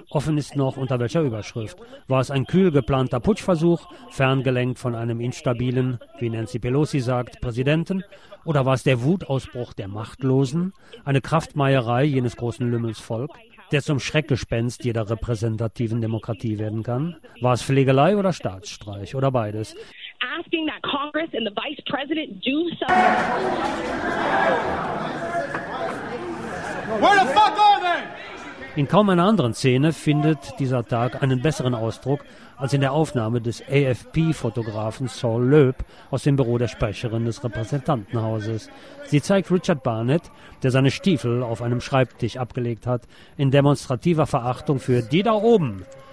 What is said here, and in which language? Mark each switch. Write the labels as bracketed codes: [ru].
[de] Offen ist noch, unter welcher Überschrift. War es ein kühl geplanter Putschversuch, ferngelenkt von einem instabilen, wie Nancy Pelosi sagt, Präsidenten? Oder war es der Wutausbruch der Machtlosen, eine Kraftmeierei jenes großen Lümmelsvolk, der zum Schreckgespenst jeder repräsentativen Demokratie werden kann? War es Pflegelei oder Staatsstreich oder beides? [en] Asking that Congress and the Vice President do something. Where the fuck are they? [de] In kaum einer anderen Szene findet dieser Tag einen besseren Ausdruck als in der Aufnahme des AFP-Fotografen Saul Loeb aus dem Büro der Sprecherin des Repräsentantenhauses. Sie zeigt Richard Barnett, der seine Stiefel auf einem Schreibtisch abgelegt hat, in demonstrativer Verachtung für die da oben.